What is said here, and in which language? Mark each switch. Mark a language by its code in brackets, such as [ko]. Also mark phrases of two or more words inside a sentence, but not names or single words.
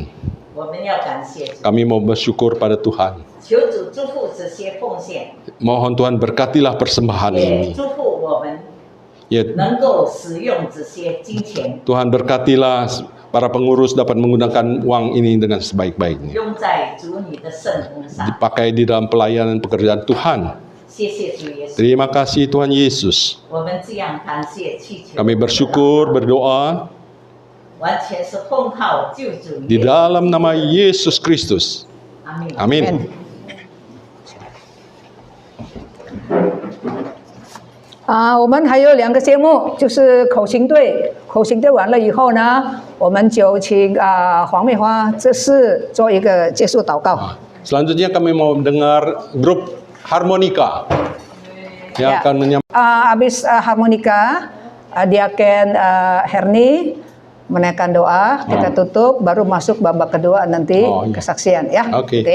[id] Kami mau bersyukur pada Tuhan. Mohon Tuhan berkatilah persembahan ini. Ya, Tuhan berkatilah para pengurus dapat menggunakan uang ini dengan sebaik-baiknya. [zh] 用在主你的圣工上。 [id] Dipakai di dalam pelayanan pekerjaan Tuhan. [zh] 谢谢主耶稣， [id] Terima kasih Tuhan Yesus. [zh] 我们这样感谢祈求， [id] Kami bersyukur, berdoa [zh] 完全是奉靠救主 [id] di [zh] 耶稣。 [id] dalam nama Yesus Kristus. [zh] 阿门。 [id] Amin. [zh] 我们还有2个节目，就是口型队。口型队完了以后呢，我们就请黄美花执事做一个结束祷告。 [id] Selanjutnya kami mau dengar grup harmonika yang Ya. akan menyampaikan. Habis harmonika, Diaken Herni menaikkan doa, kita tutup, baru masuk babak kedua nanti Oh, iya. kesaksian ya. Oke. Gitu ya.